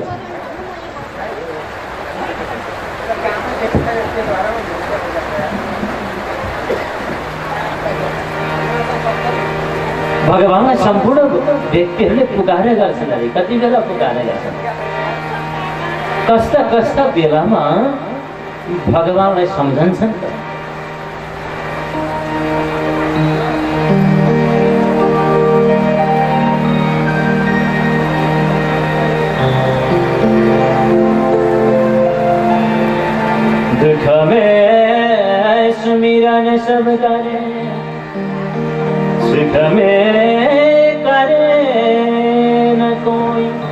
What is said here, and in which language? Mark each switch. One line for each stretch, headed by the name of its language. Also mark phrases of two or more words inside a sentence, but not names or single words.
Nepali: भगवानलाई सम्पूर्ण व्यक्तिहरूले पुकारे गर्छन्। अरे कति बेला पुकारे गर्छन्, कस्ता कस्ता बेलामा भगवानलाई सम्झन्छन्।
Hindi: दुख में सुमिरन सब करे, सुख में करे न कोई।